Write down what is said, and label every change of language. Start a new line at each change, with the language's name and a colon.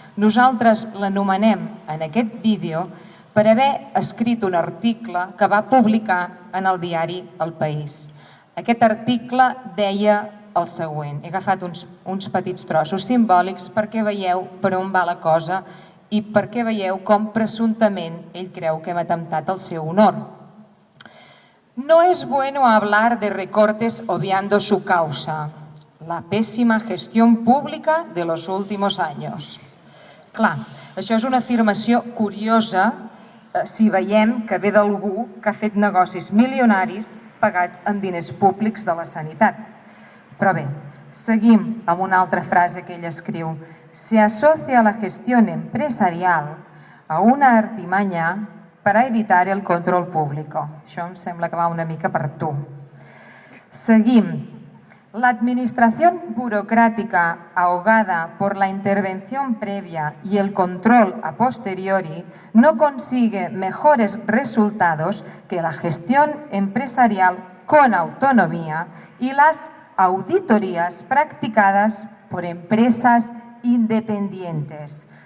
Catalan: Nosaltres l'anomenem en aquest vídeo per haver escrit un article que va publicar en el diari El País. Aquest article deia el següent. He agafat uns petits trossos simbòlics perquè veieu per on va la cosa i perquè veieu com presumptament ell creu que hem atemptat al seu honor.
Spanish: No es bueno hablar de recortes obviando su causa, la pésima gestión pública de los últimos años.
Catalan: Clar, això és una afirmació curiosa si veiem que ve d'algú que ha fet negocis milionaris pagats amb diners públics de la sanitat. Però bé, seguim amb una altra frase que ell escriu.
Spanish: Se asocia la gestión empresarial a una artimaña para evitar el control público.
Catalan: Això em sembla que va una mica per tu. Seguim.
Spanish: La administración burocrática ahogada por la intervención previa y el control a posteriori no consigue mejores resultados que la gestión empresarial con autonomía y las auditorías practicadas por empresas independientes.